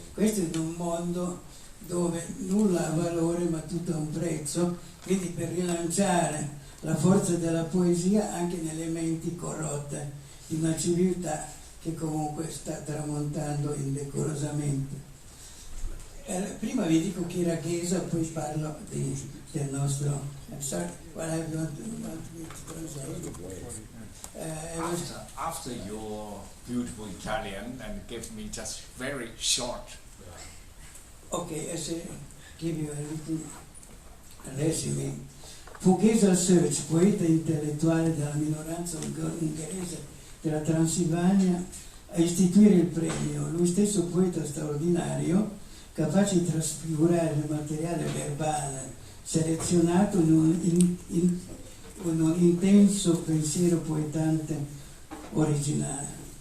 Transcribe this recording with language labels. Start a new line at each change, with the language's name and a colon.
Italian: Questo è in un mondo dove nulla ha valore ma tutto ha un prezzo, quindi per rilanciare la forza della poesia anche nelle menti corrotte di una civiltà che comunque sta tramontando indecorosamente. Prima vi dico chi era Casa, poi parlo del nostro.
English: I'm sorry, what I want me to translate. After your beautiful Italian, and give me just very short. Okay, I say, give you a little resume.
Italian: Fu Casa Search, poeta intellettuale della minoranza ungherese della Transilvania, a istituire il premio. Lui stesso poeta straordinario, capace di trasfigurare il materiale verbale selezionato in un intenso pensiero poetante originale.